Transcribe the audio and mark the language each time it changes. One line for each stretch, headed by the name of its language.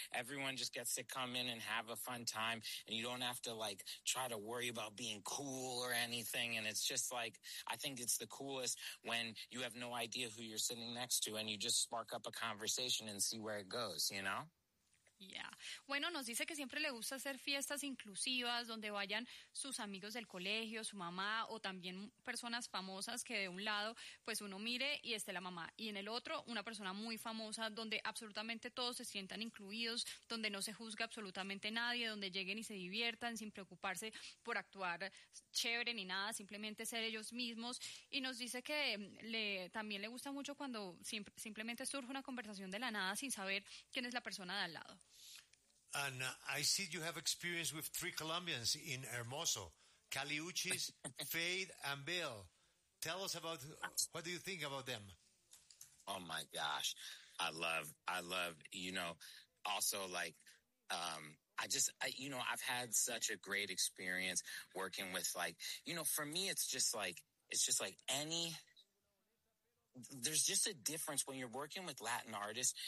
English: Everyone just gets to come in and have a fun time, and you don't have to like try to worry about being cool or anything. And it's just like, I think it's the coolest when you have no idea who you're sitting next to and you just spark up a conversation and see where it goes, you know? Yeah.
Spanish: Bueno, nos dice que siempre le gusta hacer fiestas inclusivas donde vayan sus amigos del colegio, su mamá o también personas famosas, que de un lado pues uno mire y esté la mamá y en el otro una persona muy famosa, donde absolutamente todos se sientan incluidos, donde no se juzga absolutamente nadie, donde lleguen y se diviertan sin preocuparse por actuar chévere ni nada, simplemente ser ellos mismos. Y nos dice que también le gusta mucho cuando simplemente surge una conversación de la nada sin saber quién es la persona de al lado.
English: And I see you have experience with three Colombians in Hermoso, Cali Uchis, Fade, and Bill. Tell us about, what do you think about them? Oh my gosh, I love, also like, I've had such a great experience working with for me, it's just like any, there's just a difference when you're working with Latin artists.